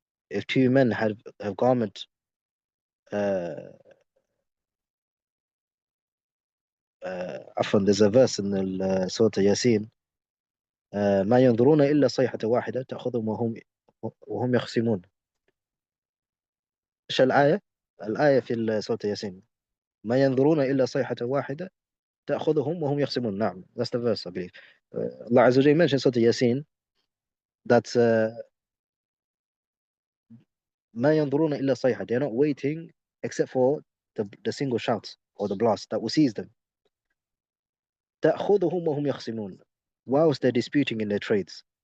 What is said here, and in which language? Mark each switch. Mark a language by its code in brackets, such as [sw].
[en] If two men have garment, عفوا, there's a verse in the Surah Yasin, [ar] ما ينظرون إلا صيحة واحدة تأخذهم وهم يخصمون. إيش الآية؟ الآية في سورة ياسين ما ينظرون إلا صيحة واحدة تأخذهم وهم يخصمون. [en] نعم, that's the verse I believe. Allah Azza wa Jalla mentioned Surah Yasin that [ar] ما ينظرون إلا صيحة, [en] they're not waiting except for the single shout or the blast that will seize them. [ar] تأخذهم وهم يخصمون, [en] whilst they're disputing in their trades.